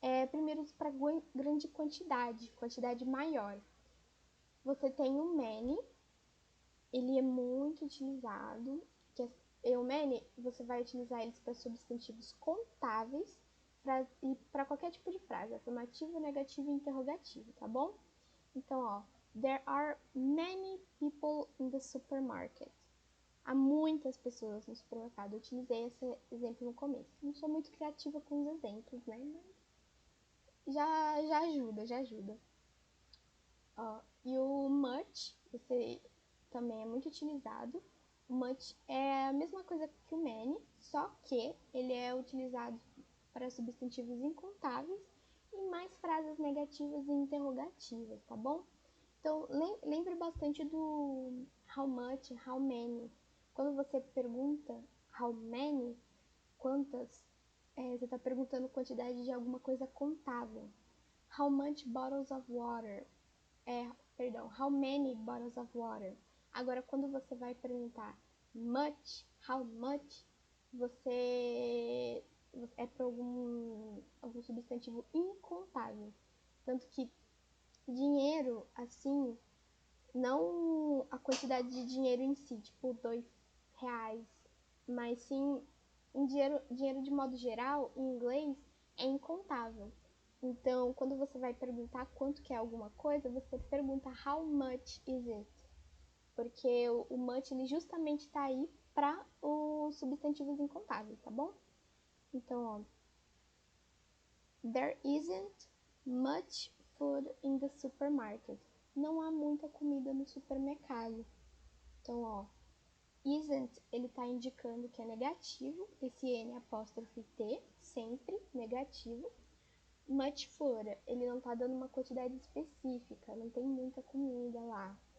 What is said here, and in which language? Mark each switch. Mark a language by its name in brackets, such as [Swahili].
[Portuguese] Primeiro, para grande quantidade maior. Você tem o many, ele é muito utilizado. O many, você vai utilizar eles para substantivos contáveis e para qualquer tipo de frase, afirmativo, negativo e interrogativo, tá bom? Então, ó, [English] there are many people in the supermarket. [Portuguese] Há muitas pessoas no supermercado. Eu utilizei esse exemplo no começo. Não sou muito criativa com os exemplos, né? Mas já ajuda. Ó, e o much, você também é muito utilizado. O much é a mesma coisa que o many, só que ele é utilizado para substantivos incontáveis e mais frases negativas e interrogativas, tá bom? Então, lembre bastante do how much, how many. Quando você pergunta how many, quantas, você está perguntando quantidade de alguma coisa contável. [English] How much bottles of water? How many bottles of water? [Portuguese] Agora, quando você vai perguntar much, how much, você é para algum substantivo incontável. Tanto que dinheiro, assim, não a quantidade de dinheiro em si, tipo R$ 2, mas sim em dinheiro de modo geral, em inglês, é incontável. Então, quando você vai perguntar quanto que é alguma coisa, você pergunta [English] how much is it? [Portuguese] Porque o much ele justamente está aí para os substantivos incontáveis, tá bom? Então, ó, [English] there isn't much food in the supermarket. [Portuguese] Não há muita comida no supermercado. Então, ó, isn't, ele está indicando que é negativo, esse N apóstrofe T, sempre negativo. Much food, ele não está dando uma quantidade específica, não tem muita comida lá.